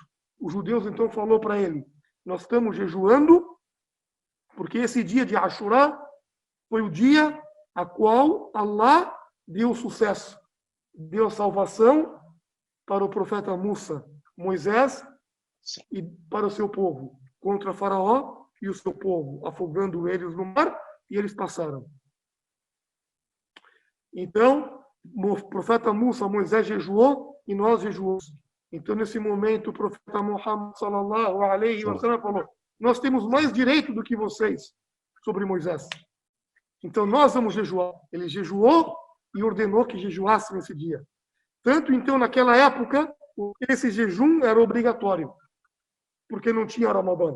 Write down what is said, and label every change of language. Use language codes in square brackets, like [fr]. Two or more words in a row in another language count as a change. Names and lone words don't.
[pt] Os judeus então falou para ele: nós estamos jejuando porque esse dia de Ashura foi o dia a qual Allah deu sucesso, deu salvação para o profeta Musa, Moisés, e para o seu povo, contra Faraó e o seu povo, afogando eles no mar, e eles passaram. Então, o profeta Musa, Moisés jejuou e nós jejuamos. Então, nesse momento, o profeta Muhammad [ar] صلى الله عليه وسلم [pt] falou: nós temos mais direito do que vocês sobre Moisés. Então, nós vamos jejuar. Ele jejuou e ordenou que jejuasse nesse dia. Tanto, então, naquela época, esse jejum era obrigatório, porque não tinha Ramadã.